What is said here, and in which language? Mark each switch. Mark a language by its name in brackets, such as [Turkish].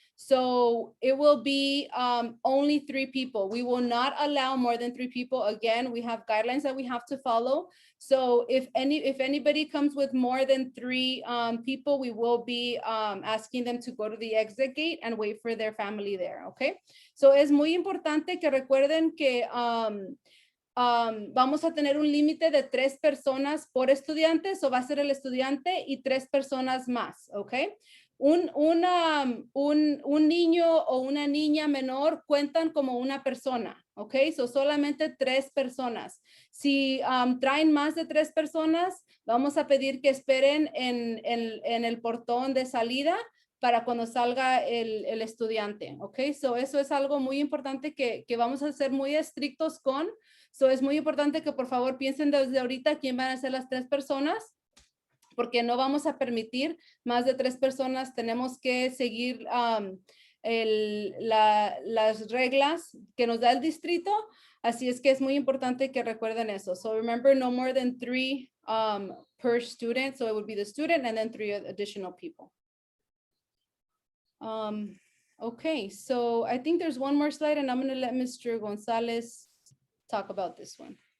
[English] So it will be only 3 people. We will not allow more than 3 people. Again, we have guidelines that we have to follow. So if anybody comes with more than 3 people, we will be asking them to go to the exit gate and wait for their family there, okay? [Spanish] So es muy importante que recuerden que vamos a tener un límite de 3 personas por estudiante, o va a ser el estudiante y 3 personas más, ¿ok? Un niño o una niña menor cuentan como una persona, ¿ok? So solamente 3 personas. Si traen más de 3 personas, vamos a pedir que esperen en el portón de salida para cuando salga el estudiante, ¿ok? So eso es algo muy importante que vamos a ser muy estrictos con. So es muy importante que por favor piensen desde ahorita quién van a ser las 3 personas, porque no vamos a permitir más de 3 personas. Tenemos que seguir las reglas que nos da el distrito. Así es que es muy importante que recuerden eso. [English] So remember, no more than 3 per student. So it would be the student and then 3 additional people. Okay, so I think there's one more slide and I'm going to let Mr. Gonzalez talk about this one.